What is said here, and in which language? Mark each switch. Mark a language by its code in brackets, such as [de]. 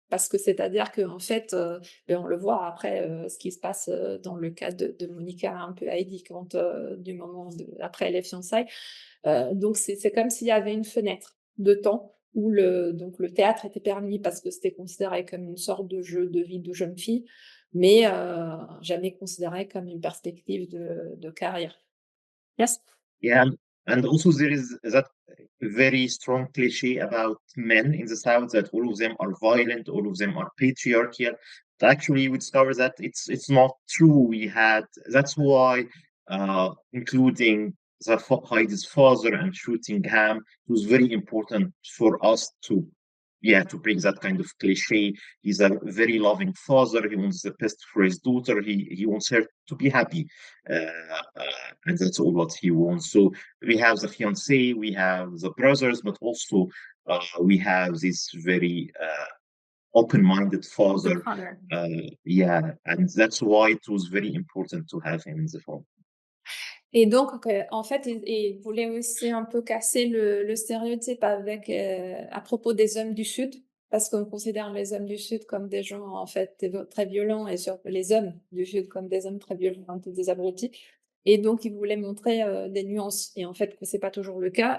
[fr] Parce que c'est-à-dire qu'en fait, on le voit après, ce qui se passe dans le cas de Monica, un peu Heidi, quand du moment après les fiançailles. Donc c'est comme s'il y avait une fenêtre de temps où donc le théâtre était permis parce que c'était considéré comme une sorte de jeu de vie de jeune fille, mais jamais considéré comme une perspective de carrière. [en] Yes. Yeah, and also there is that very strong cliche about men in the South that all of them are violent, all of them are patriarchal. But actually, we discover that it's not true. That's why, including Heidi's father and shooting Ham, it was very important for us to break that kind of cliche. He's a very loving father. He wants the best for his daughter. He wants her to be happy, and that's all what he wants. So we have the fiance, we have the brothers, but also we have this very open-minded father. Yeah, and that's why it was very important to have him in the film. [fr] Et donc, en fait, il voulait aussi un peu casser le stéréotype avec, à propos des hommes du Sud, parce qu'on considère les hommes du Sud comme des gens, en fait, très violents, et surtout les hommes du Sud comme des hommes très violents, un peu des abrutis. Et donc, il voulait montrer des nuances, et en fait, que c'est pas toujours le cas.